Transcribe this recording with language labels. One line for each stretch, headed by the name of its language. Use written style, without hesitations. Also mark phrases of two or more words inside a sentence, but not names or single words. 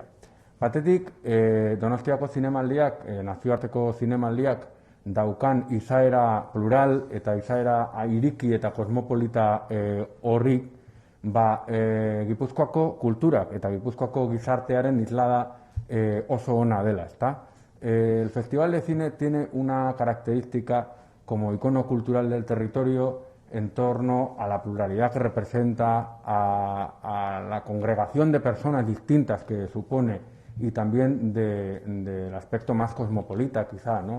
Basque: Batetik, Donostiako zinemaldiak, nazioarteko zinemaldiak, daukan izaera plural eta izaera iriki eta kosmopolita horri, Gipuzkoako kulturak eta Gipuzkoako gizartearen islada oso ona dela,
Spanish: ¿está? El Festival de Cine tiene una característica como icono cultural del territorio en torno a la pluralidad que representa, a la congregación de personas distintas que supone y también del aspecto más cosmopolita, quizá, ¿no?